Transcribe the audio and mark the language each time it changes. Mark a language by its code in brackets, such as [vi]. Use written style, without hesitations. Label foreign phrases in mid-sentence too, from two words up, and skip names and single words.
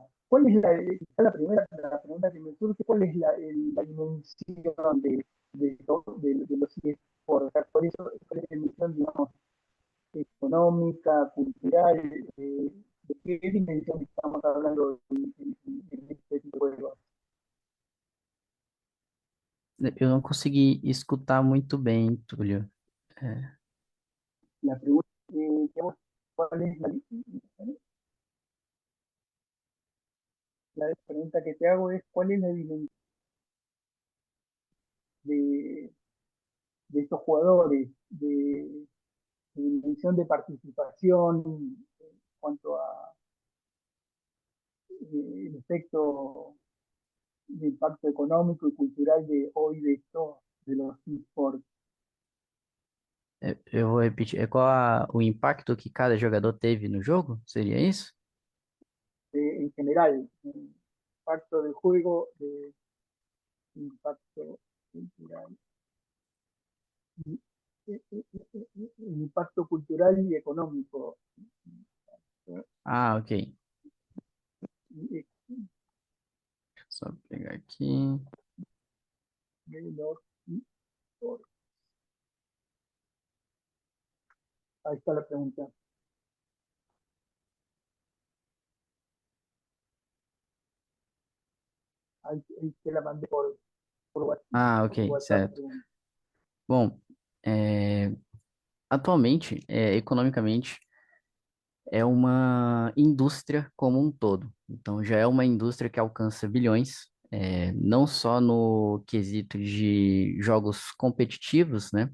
[es] ¿Cuál es quizá la pregunta que me surge, cuál es la dimensión de los eSports? ¿Cuál es la dimensión, digamos, económica, cultural? ¿De qué dimensión estamos hablando en este tipo de juegos? [pt] Eu não consegui escutar muito bem, Túlio. É, [es] La pregunta, digamos, ¿cuál es la pregunta que te hago es cuál es la dimensión de, de estos jugadores, de dimensión de participación en cuanto a el efecto de impacto económico y cultural de hoy de esto, de los esports [pt] eu vou repetir. O impacto que cada jogador teve no jogo? Seria isso? [es] en general, impacto del juego, impacto cultural, el impacto cultural y económico. Ah, ok. Y, [pt] Só pegar aqui. [es] ahí está la pregunta. Ahí te la mandé Ah, por ok, WhatsApp la [pt] certo. [es] pregunta. [pt] Bom, atualmente, economicamente, é uma indústria como um todo. Então, já é uma indústria que alcança bilhões, não só no quesito de jogos competitivos, né?